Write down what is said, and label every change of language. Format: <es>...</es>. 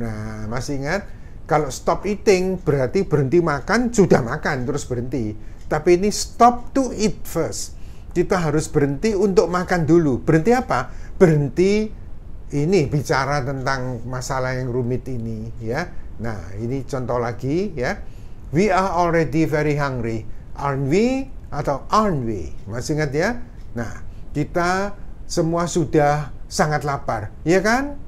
<id>Nah masih ingat, kalau stop eating berarti berhenti makan, sudah makan terus berhenti. Tapi ini</id> <en>stop to eat first,</en> <id>kita harus berhenti untuk makan dulu. Berhenti apa? Berhenti ini bicara tentang masalah yang rumit ini ya. Nah ini contoh lagi ya.</id> <en>We are already very hungry, aren't we?</en> <id>Atau</id> <en>aren't we?</en> <id>Masih ingat ya? Nah kita semua sudah sangat lapar ya kan?</id>